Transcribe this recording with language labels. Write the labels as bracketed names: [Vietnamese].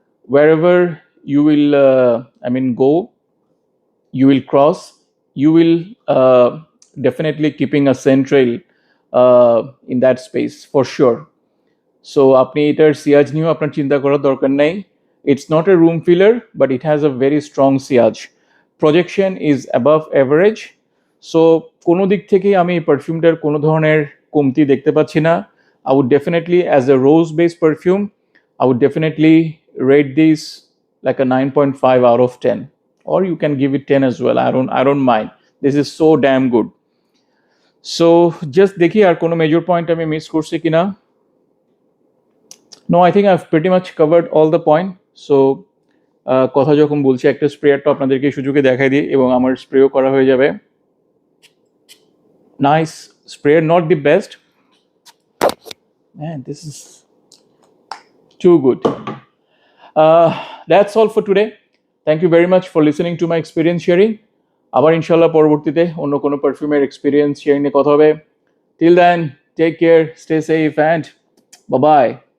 [English] wherever you will I mean go, you will cross, you will definitely keeping a central in that space for sure. So [Bangla] আপনি এটার সিয়াজ নিয়েও আপনার চিন্তা করার দরকার নাই। [English] It's not a room filler, but it has a very strong Ciaz. Projection is above average. [Bangla] So কোনো দিক থেকেই আমি এই পারফিউমটার কোনো ধরনের কমতি দেখতে পাচ্ছি না। [English] I would definitely, as a rose based perfume, I would definitely rate this like a 9.5 out of 10, or you can give it 10 as well. I don't mind. This is so damn good. So just [Bangla] দেখি আর কোনো major point আমি miss করছি কিনা। [English] No, I think I've pretty much covered all the point. [Bangla] So কথা যখন বলছি, একটা স্প্রেয়ারটা আপনাদেরকে সুযোগে দেখাই দিই এবং আমার স্প্রেও করা হয়ে যাবে। Nice sprayer, [English] not the best. Man, this is too good. That's all for today. Thank you very much for listening to my experience sharing. [Bangla] আবার ইনশাল্লাহ পরবর্তীতে অন্য কোনো পারফিউমের এক্সপিরিয়েন্স শেয়ারিং নিয়ে কথা হবে। [English] Till then, take care, stay safe, and bye bye.